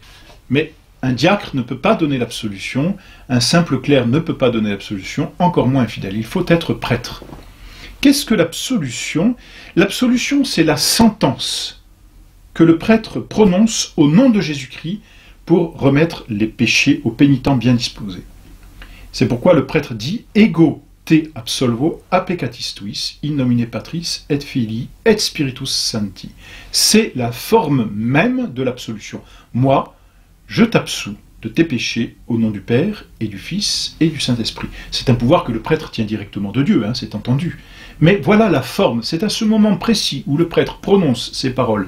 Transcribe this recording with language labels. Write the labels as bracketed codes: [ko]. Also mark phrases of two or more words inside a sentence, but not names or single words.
[fr] Mais un diacre ne peut pas donner l'absolution, un simple clerc ne peut pas donner l'absolution, encore moins un fidèle. Il faut être prêtre. Qu'est-ce que l'absolution? L'absolution, c'est la sentence que le prêtre prononce au nom de Jésus-Christ pour remettre les péchés aux pénitents bien disposés. C'est pourquoi le prêtre dit « [la] Ego te absolvo a peccatis tuis, in nomine Patris et Filii et Spiritus Sancti ». [fr] C'est la forme même de l'absolution. Moi, je t'absous de tes péchés au nom du Père et du Fils et du Saint-Esprit. C'est un pouvoir que le prêtre tient directement de Dieu, c'est entendu. Mais voilà la forme, c'est à ce moment précis où le prêtre prononce ces paroles.